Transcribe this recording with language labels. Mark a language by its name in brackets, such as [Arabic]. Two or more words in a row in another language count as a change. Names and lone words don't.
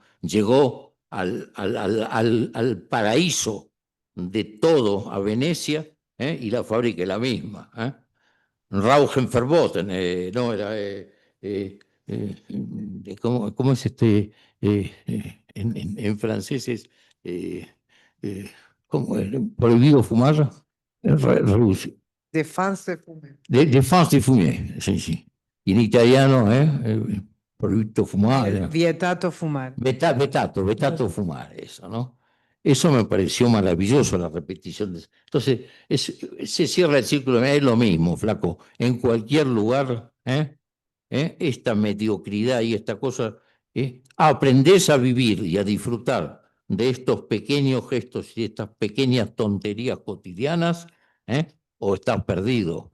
[Spanish] Llegó al paraíso de todo a Venecia, y la fábrica es la misma, [German] Rauschenverboten, [Spanish] no, era, ¿cómo es en francés es, ¿cómo es? Prohibido fumar, [French] Defense fume. Défense de fumer, [Spanish] sí, sí. [Italian] In italiano, proibito fumare. Vietato fumare. Vetato fumare, [Spanish] eso, ¿no? Eso me pareció maravilloso, la repetición. Entonces, se cierra el círculo, es lo mismo, flaco. En cualquier lugar, esta mediocridad y esta cosa, aprendés a vivir y a disfrutar de estos pequeños gestos y estas pequeñas tonterías cotidianas, o estás perdido.